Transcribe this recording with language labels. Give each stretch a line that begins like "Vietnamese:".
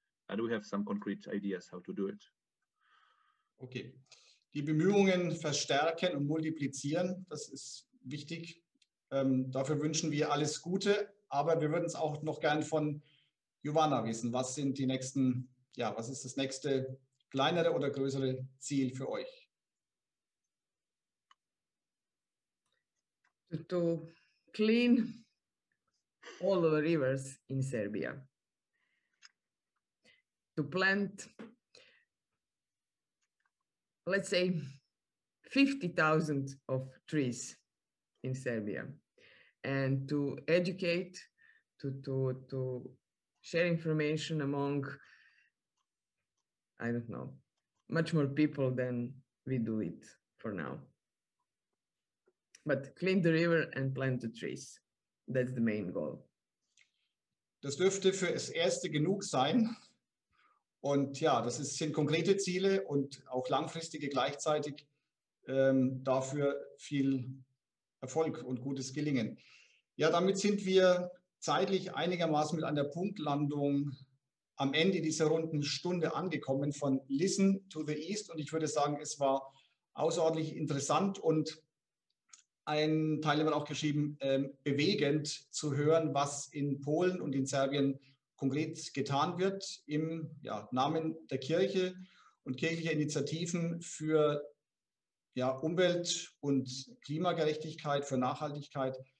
English: and we have some concrete ideas how to do it. Okay.
German: Die Bemühungen verstärken und multiplizieren, das ist wichtig. Dafür wünschen wir alles Gute, aber wir würden es auch noch gern von Joanna wissen. Was sind die nächsten, ja, was ist das nächste kleinere oder größere Ziel für euch?
English: To clean all the rivers in Serbia. To plant, let's say, 50,000 of trees in Serbia, and to educate, to share information among, I don't know, much more people than we do it for now. But clean the river and plant the trees. That's the main goal.
German: Das dürfte für das Erste genug sein. Und ja, sind konkrete Ziele und auch langfristige gleichzeitig, dafür viel Erfolg und gutes Gelingen. Ja, damit sind wir zeitlich einigermaßen mit einer Punktlandung am Ende dieser runden Stunde angekommen von Listen to the East. Und ich würde sagen, es war außerordentlich interessant und ein Teilnehmer hat auch geschrieben, bewegend zu hören, was in Polen und in Serbien konkret getan wird im Namen der Kirche und kirchlicher Initiativen für Umwelt- und Klimagerechtigkeit, für Nachhaltigkeit.